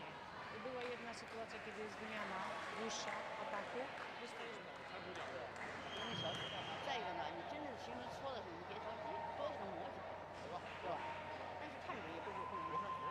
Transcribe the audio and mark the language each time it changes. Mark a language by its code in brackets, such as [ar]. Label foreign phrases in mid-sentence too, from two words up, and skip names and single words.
[pl] Była jedna sytuacja, kiedy jest wymiana dłuższa ataku. Dostajesz błąd. [zh] 再一个呢，你真正形成错的时候，你别着急，多给他磨几回，对吧？对吧？但是看着也不会没事。